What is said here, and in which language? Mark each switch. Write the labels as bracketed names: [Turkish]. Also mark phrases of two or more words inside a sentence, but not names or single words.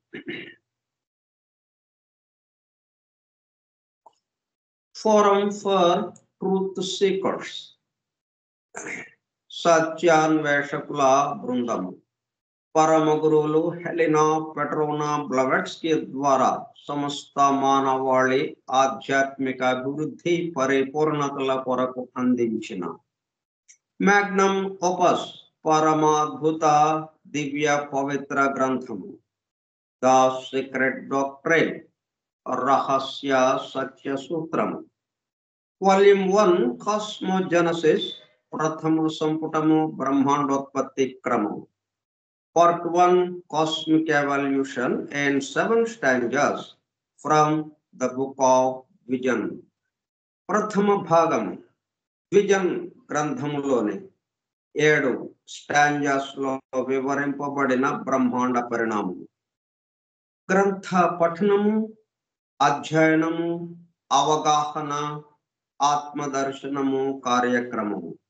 [Telugu] फोरम फॉर ट्रूथ सीकर्स సత్యాన్వేషకుల బృందం పరమ గురువులు హెలినా పెట్రోనా బ్లవెట్స్కీ ద్వారా సమస్త మానవాళి ఆధ్యాత్మిక అభివృద్ధి పరిపూర్ణతల కొరకు అందించిన [Latin] magnum opus [Telugu] పరమాద్భుత దివ్య పవిత్ర గ్రంథము ద సీక్రెట్ డాక్ట్రైన్ రహస్య సత్య సూత్రము వాల్యూమ్ 1 కాస్మోజెనసిస్ ప్రథమ సంపుటము బ్రహ్మాండోత్పత్తి క్రమము [English] Part 1 Cosmic Evolution and 7 stanzas from the Book of Vision. [Telugu] ప్రథమ భాగం విజన్ గ్రంథములోని 7 స్టాంజాస్ లో వివరింపబడిన బ్రహ్మాండ పరిణామము. గ్రంథ పఠనము, అధ్యయనము, అవగాహన, ఆత్మదర్శనము కార్యక్రమము.